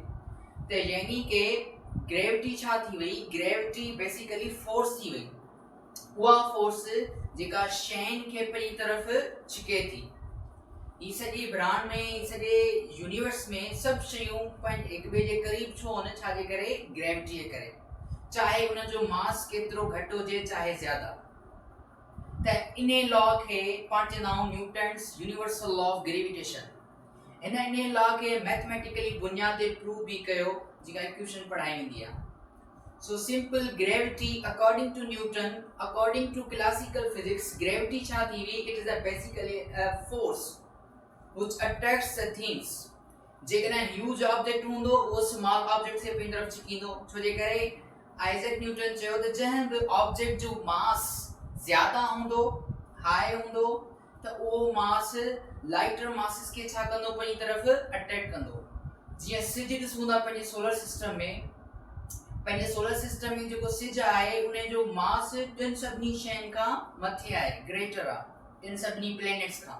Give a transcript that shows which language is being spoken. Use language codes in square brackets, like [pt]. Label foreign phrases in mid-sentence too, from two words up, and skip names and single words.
[sd] त यानी कि ग्रेविटी छा थी वई, ग्रेविटी बेसिकली फोर्स थी वई, उहा फोर्स जेका शयुनि खे पंहिंजी तरफ़ छिके थी। ही सॼी ब्रह्मांड में, सॼे यूनिवर्स में सभु शयूं हिक ॿिए जे क़रीब छो आहिनि, छाजे करे, ग्रेविटी जे करे, चाहे उनजो मास केतिरो घटि हुजे चाहे ज़्यादा। त इन लॉ खे पाण चवंदा आहियूं [en] Newton's universal law of gravitation. [sd] इन लॉ खे मैथमेटिकली बुनियाद ते प्रूव भी कयो, जेका इक्वेशन पढ़ाई वेंदी आहे। सो सिंपल ग्रेविटी [en] according to Newton, according to classical physics, [sd] ग्रेविटी छा थी हुई, [en] It is basically a force which attracts the things. [sd] जेकॾहिं [en] huge object [sd] हूंदो उहो [en] small object [sd] खे पंहिंजी तरफ़ छिकींदो, छो जे करे आइज़ैक न्यूटन चयो त जंहिं बि ऑब्जेक्ट जो मास ज़्यादा हूंदो, हाई हूंदो, त उहो मास [en] lighter masses [sd] खे छा कंदो, पंहिंजी तरफ़ अट्रैक्ट कंदो। जीअं सिज ॾिसूं था पंहिंजे [en] solar system [sd] में जेको सिज आहे उन जो मास टिनि सभिनी शयुनि खां मथे आहे, ग्रेटर आहे इन सभिनी प्लेनेट्स खां।